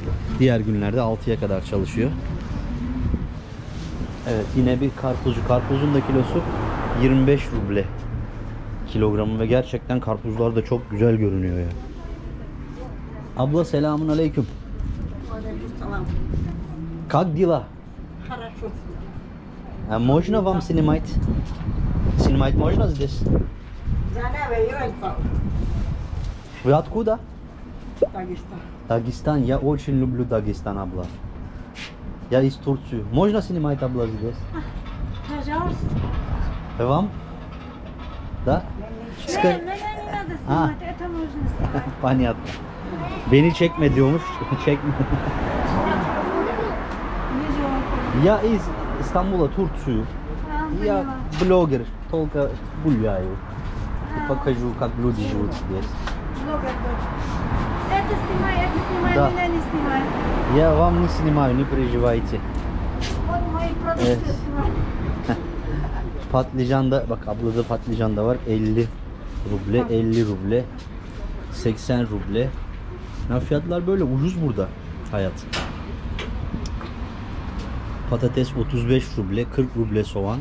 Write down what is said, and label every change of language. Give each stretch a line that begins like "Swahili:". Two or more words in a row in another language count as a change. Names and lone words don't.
Turkish: Diğer günlerde 6'ya kadar çalışıyor. Evet, yine bir karpuzcu. Karpuzun da kilosu 25 ruble kilogramı ve gerçekten karpuzlar da çok güzel görünüyor ya. Abla selamun aleyküm. Aleykümselam.
Russian: Как дела? Хорошо. Можно вам снимать? Снимать можно здесь?
Turkish: Canım yok.
Russian: Вы откуда? Дагестан. Дагестан. Я очень люблю Дагестан, абла. Я из Турции. Можно снимать, абла, здесь? Пожалуйста. Вам? Да? Не надо А. снимать, это можно снимать. Понятно.
Turkish: Beni çekme diyormuş. Çekme.
Russian: Не жалко. Я из Стамбула, Турцию. Я Поняла. блогер, только гуляю. И покажу, как люди живут здесь. Блогер дочь. Это снимай, Да. меня не снимай. Я вам не снимаю, не переживайте. Вот мои продукты
Turkish: Evet.
Russian: снимай.
Turkish: Patlıcan da, bak ablada patlıcan da var. 50 ruble, 50 ruble, 80 ruble. Ya fiyatlar böyle ucuz burada hayat. Patates 35 ruble, 40 ruble soğan.